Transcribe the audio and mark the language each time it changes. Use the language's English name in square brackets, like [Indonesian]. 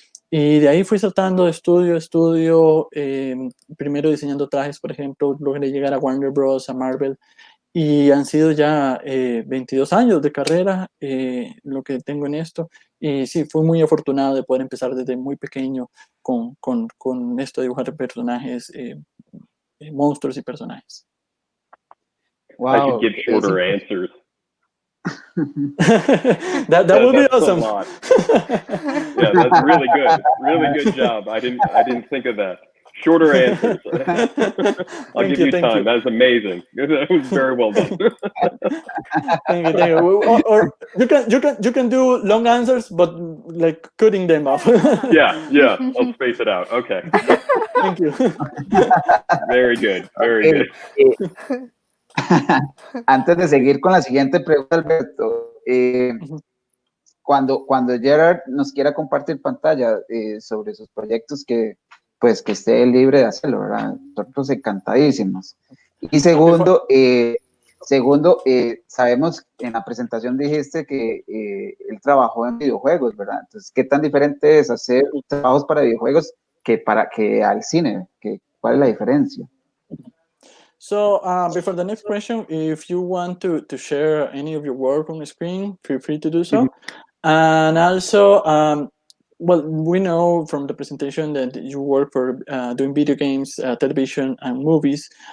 [Spanish] Y de ahí fui saltando de estudio a estudio, primero diseñando trajes, por ejemplo, logré llegar a Warner Bros., a Marvel, y han sido ya 22 años de carrera lo que tengo en esto. Y sí, fui muy afortunado de poder empezar desde muy pequeño con esto de dibujar personajes, monstruos y personajes. [English] Wow. I should give shorter answers. that would be awesome. Yeah, that's really good. Really good job. I didn't think of that. Shorter answers. I'll give you time. That's amazing. That was very well done. Thank you. Or you can do long answers, but like cutting them off. Yeah. I'll space it out. Okay. Thank you. Very good. Very good. [Spanish] Antes de seguir con la siguiente pregunta, Alberto, cuando Jerad nos quiera compartir pantalla sobre sus proyectos, que esté libre de hacerlo, ¿verdad? Nosotros encantadísimos. Y segundo, Segundo, sabemos, en la presentación dijiste que él trabajó en videojuegos, ¿verdad? Entonces, ¿qué tan diferente es hacer trabajos para videojuegos que al cine? ¿Cuál es la diferencia? [English] So before the next question, if you want to share any of your work on the screen, feel free to do so. And also, well, we know from the presentation that you work for doing video games, television, and movies.